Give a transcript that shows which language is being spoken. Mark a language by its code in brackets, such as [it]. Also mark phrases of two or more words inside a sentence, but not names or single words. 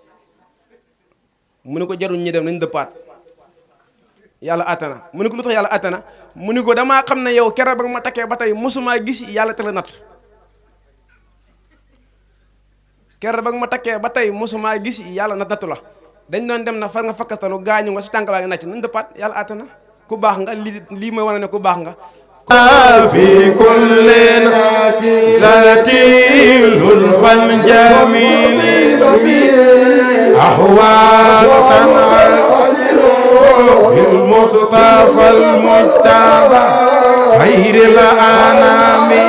[wo] mu ne ko jarul ñi dem nañ dëppaat yàlla àttana mu ne ko lu tax yàlla àttana mu ne ko damaa xam ne yow keroog ba nga ma takkee ba tey mosumaa gis yàlla te la natt keroog ba nga ma takkee ba tey mosumaa gis yàlla nattu la dañ doon dem na far nga fakkastalu gaañu nga si tànk baa nga nàcc nañ dëppaat yàlla àttana ku baax nga lii mooy wane ne ku baax nga [ar] في كل لطيف لطفا جميل أحوال تنعسر بالمصطفى المجتبى خير الأنام